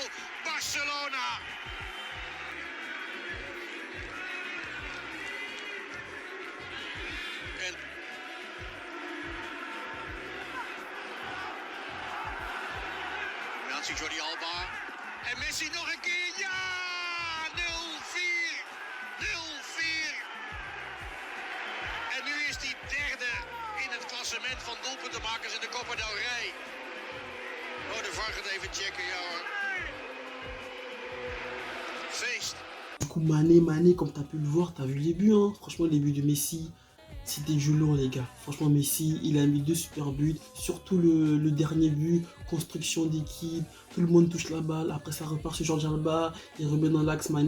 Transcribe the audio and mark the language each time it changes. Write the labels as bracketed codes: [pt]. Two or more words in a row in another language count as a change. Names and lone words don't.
[nl] Barcelona. En Nancy Jordi Alba. En Messi nog een keer. Ja! 0-4. En nu is hij derde in het klassement van doelpuntenmakers in de Copa del Rey. Oh, de VAR gaat even checken, ja hoor. Feest. [fr] Du coup, Mané, comme t'as pu le voir, t'as vu les buts, hein. Franchement, les buts de Messi, c'était du lourd, les gars. Franchement, Messi, il a mis 2 super buts. Surtout le dernier but, construction d'équipe. Tout le monde touche la balle. Après, ça repart sur Jordi Alba. Il remet dans l'axe, Mané.